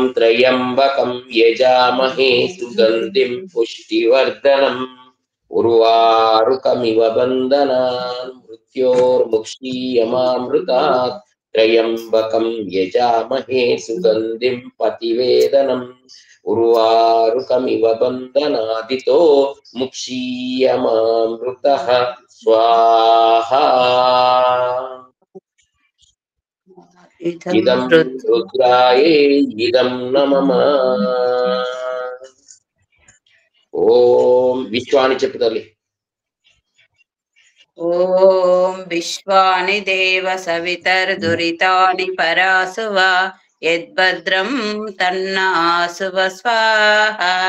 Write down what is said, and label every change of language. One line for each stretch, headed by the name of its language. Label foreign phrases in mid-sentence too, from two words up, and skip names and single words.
Sanskrit: त्र्यम्बकं यजामहे सुगन्धिं पुष्टिवर्धनम् उर्वारुकमिव बन्धनान् मृत्योर्मुक्षीयमामृतात् त्र्यम्बकं यजामहे सुगन्धिं पतिवेदनम् उर्वारुकमिव बन्धनादितो मुक्षीयमामृतः स्वाहा ఇదం రుద్రాయే ఇదం నమః. ఓం విశ్వాని
Telugu: చెప్పు తల్లి.
Sanskrit: ఓం విశ్వాని దేవ సవితర్దురితాని పరాసువ యద్భద్రం తన్నాసువ స్వాహ.